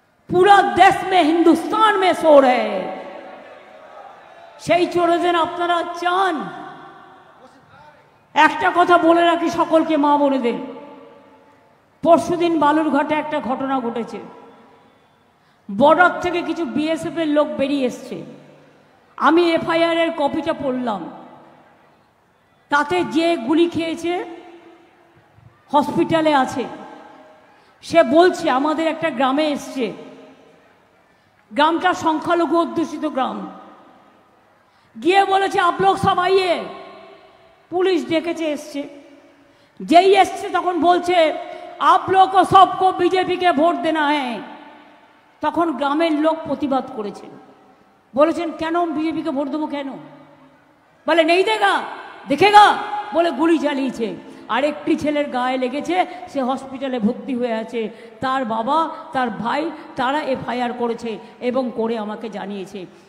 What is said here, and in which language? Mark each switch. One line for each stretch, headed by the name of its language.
Hindi: पूरा देश में हिंदुस्तान में शोर है।
Bangla: সেই চোরদের আপনারা চান? একটা কথা বলে রাখি সকলকে, মা বোনেদের, পরশুদিন বালুরঘাটে একটা ঘটনা ঘটেছে। বর্ডার থেকে কিছু বিএসএফ এর লোক বেরিয়ে এসছে। আমি এফআইআর এর কপিটা পড়লাম। তাতে যে গুলি খেয়েছে হসপিটালে আছে, সে বলছে আমাদের একটা গ্রামে এসছে, গ্রামটা সংখ্যালঘু অধ্যুষিত গ্রাম, গিয়ে বলেছে
Hindi: আপ লোক সব আইয়ে,
Bangla: পুলিশ ডেকেছে, এসছে। যেই এসছে তখন বলছে
Hindi: आप लोग को सबको बीजेपी के ভোট देना है।
Bangla: তখন গ্রামের লোক প্রতিবাদ করেছেন, বলেছেন কেন বিজেপিকে ভোট দেবো কেন? বলে
Hindi: নেই দেগা দেখেগা
Bangla: বলে গুলি চালিয়েছে। আরেকটি ছেলের গায়ে লেগেছে, সে হসপিটালে ভর্তি হয়ে আছে। তার বাবা, তার ভাই, তারা এফআইআর করেছে এবং করে আমাকে জানিয়েছে।